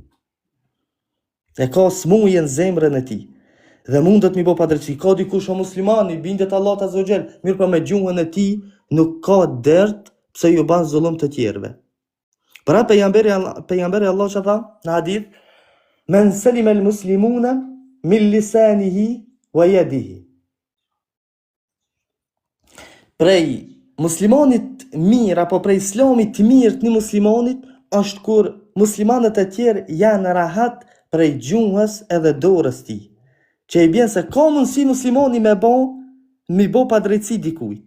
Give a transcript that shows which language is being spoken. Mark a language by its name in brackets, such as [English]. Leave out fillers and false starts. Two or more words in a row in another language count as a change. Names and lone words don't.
[Albanian] E ka smuje në zemrën e ti. Dhe mundet mi bo padrejtësi. Ka dikush o muslimani, bindet Allah të zogjel, mirë pa me gjuhën e ti, nuk ka dert pse ju ban zullum të tjerve. Pra pejgamberi Allah që tha në hadith, [Arabic] من سلم المسلمون من لسانه ويده. [Albanian] Prej muslimanit mirë apo prej islamit mirë të një muslimanit është kur muslimanët e tjerë janë rahat prej gjuhës edhe dorës ti. Që i bjen se ka mundësi muslimani me bo padrejtësi dikujt.